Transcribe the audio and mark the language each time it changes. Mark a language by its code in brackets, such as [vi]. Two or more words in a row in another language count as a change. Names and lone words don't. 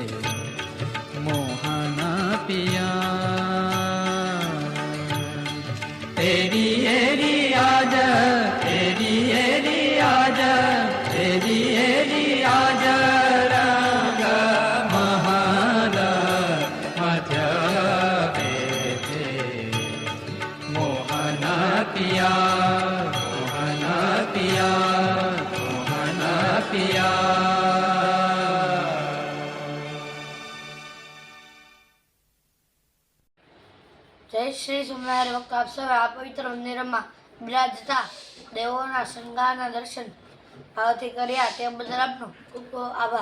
[hi] मोहन पिया एरी एरी आज एरी एरी आज एरी एरी आज रंग महान मध्य बेठे मोहन पिया मोहन पिया मोहन पिया [gu] જય શ્રી સ્વામિનારાયણ ભક્તો આપ સૌ આ પવિત્ર મંદિરમાં બિરાજતા દેવોના શણગારના દર્શન ભાવથી કર્યા તે બદલ આપનો ખૂબ ખૂબ આભાર.